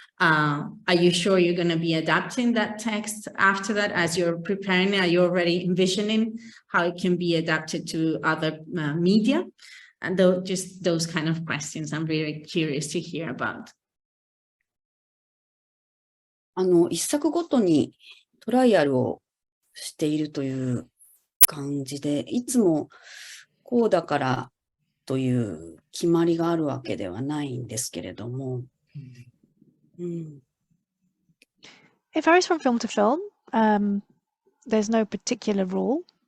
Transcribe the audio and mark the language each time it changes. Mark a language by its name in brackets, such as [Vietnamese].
[English] Are you sure you're going to be adapting that text after that as you're preparing it? Are you already envisioning how it can be adapted to other media? And just those kind of questions I'm very curious to hear about. [Japanese] 一作ごとにトライアルをしているという感じで、いつもこうだからという決まりがあるわけではないんですけれども。 [English] It varies from film to film. There's no particular rule.